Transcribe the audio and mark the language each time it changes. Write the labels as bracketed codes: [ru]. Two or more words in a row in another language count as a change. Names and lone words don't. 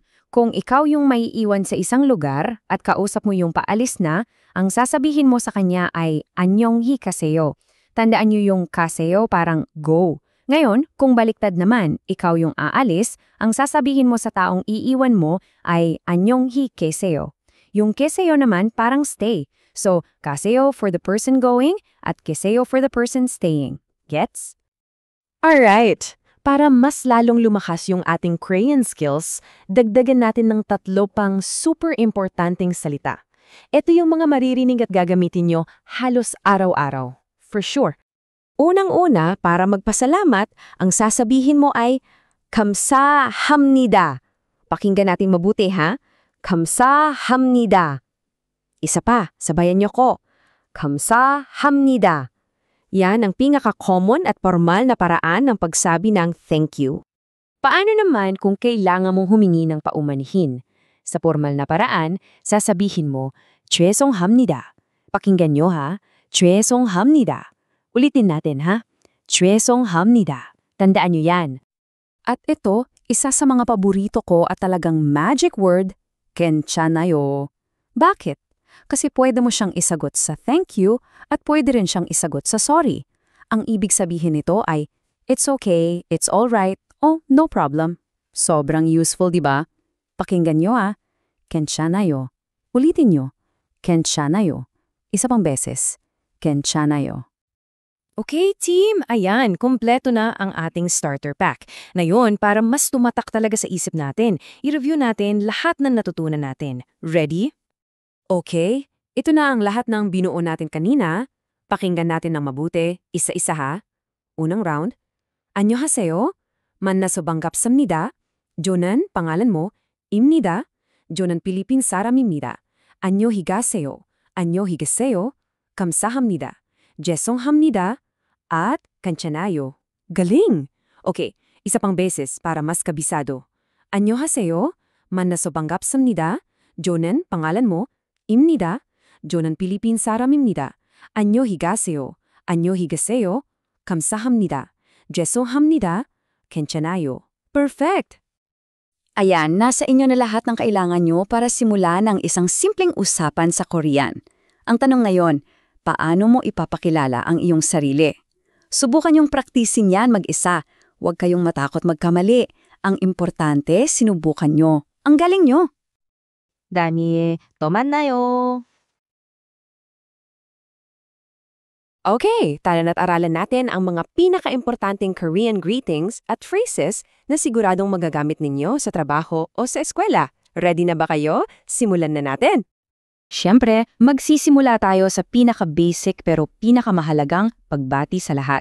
[tl] Kung ikaw yung maiiwan sa isang lugar at kausap mo yung paalis na, ang sasabihin mo sa kanya ay annyeonghaseyo. Tandaan nyo yung kaseyo parang go. Ngayon, kung baliktad naman, ikaw yung aalis, ang sasabihin mo sa taong iiwan mo ay annyeonghaseyo. Yung keseyo naman parang stay. [en] So, kaseyo for the person going at keseyo for the person staying. Gets? Alright! [tl] Para mas lalong lumakas yung ating [en] Korean skills, [tl] dagdagan natin ng 3 pang super importanteng salita. Ito yung mga maririnig at gagamitin nyo halos araw-araw. [en] For sure. [tl] Unang-una, para magpasalamat, ang sasabihin mo ay kamsahamnida. Pakinggan natin mabuti ha. Kamsahamnida. Isa pa, sabayan niyo ko. Kamsahamnida. Yan ang pinaka-common at formal na paraan ng pagsabi ng [en] thank you. [tl] Paano naman kung kailangan mong humingi ng paumanhin? Sa formal na paraan, sasabihin mo, 죄송합니다. Pakinggan niyo ha. 죄송합니다. Ulitin natin ha. 죄송합니다. Tandaan niyo yan. At ito, isa sa mga paborito ko at talagang magic word, 괜찮아요. Bakit? Kasi pwede mo siyang isagot sa [en] thank you [tl] at pwede rin siyang isagot sa sorry. Ang ibig sabihin nito ay, [en] it's okay, it's alright, oh, no problem. [tl] Sobrang useful, di ba? Pakinggan nyo Kenshanayo. Ulitin nyo. Kenshanayo. Isa pang beses. [en] Kenshanayo. Okay, team. [tl] Ayan, kumpleto na ang ating [en] starter pack. [tl] Ngayon, para mas tumatak talaga sa isip natin, i-review natin lahat ng natutunan natin. Ready? Okay, ito na ang lahat ng binuo natin kanina. Pakinggan natin ng mabuti, isa-isa ha. Unang round. [ko] 안녕하세요. 만나서 반갑습니다. [tl] 저는 pangalan mo, [ko] 입니다. 저는 필리핀 사람입니다. 안녕히 가세요. 안녕히 계세요. 감사합니다. 죄송합니다. [tl] At kanchanayo. Galing! Okay, isa pang beses para mas kabisado. [ko] 안녕하세요. 만나서 반갑습니다. [tl] 저는 pangalan mo, [ko] 입니다. 저는 필리핀 사람입니다. 안녕히 가세요. 안녕히 계세요. 감사합니다. 죄송합니다. 괜찮아요. [tl] Perfect! Ayan, nasa inyo na lahat ng kailangan nyo para simulan ang isang simpleng usapan sa Korean. Ang tanong ngayon, paano mo ipapakilala ang iyong sarili? Subukan yung praktisin yan mag-isa. Huwag kayong matakot magkamali. Ang importante, sinubukan nyo. Ang galing nyo! [ko] 다음에 또 만나요. [tl] Okay, tara na't aralan natin ang mga pinaka-importanting [en] Korean greetings [tl] at phrases na siguradong magagamit ninyo sa trabaho o sa eskwela. Ready na ba kayo? Simulan na natin! Siyempre, magsisimula tayo sa pinaka-basic pero pinakamahalagang pagbati sa lahat.